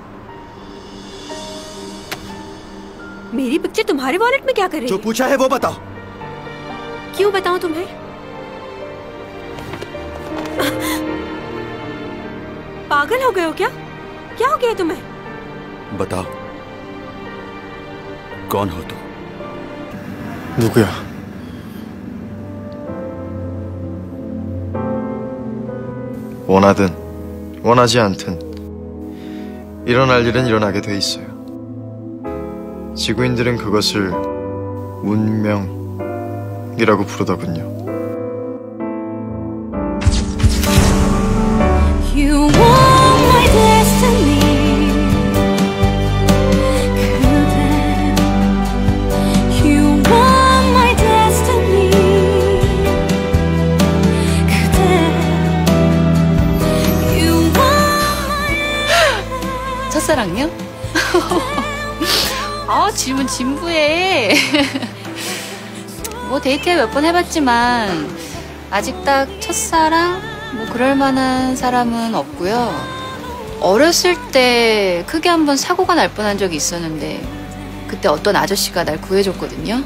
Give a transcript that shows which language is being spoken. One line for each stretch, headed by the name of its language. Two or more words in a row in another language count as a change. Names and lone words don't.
Hindi: मेरी पिक्चर तुम्हारे वॉलेट में क्या कर रही है? जो पूछा है वो बताओ। क्यों बताऊं तुम्हें? पागल हो गए हो क्या? क्या हो गया तुम्हें? बताओ, कौन हो तुम?
Korean: 누구야? 원하든 원하지 않든 일어날 일은 일어나게 돼 있어요. 지구인들은 그것을 운명이라고 부르더군요.
English: You want my destiny. You want my destiny. You want my
Korean: 첫사랑요? 아, 질문 진부해. 뭐 데이트 몇 번 해봤지만 아직 딱 첫사랑? 뭐 그럴 만한 사람은 없고요. 어렸을 때 크게 한번 사고가 날 뻔한 적이 있었는데 그때 어떤 아저씨가 날 구해줬거든요.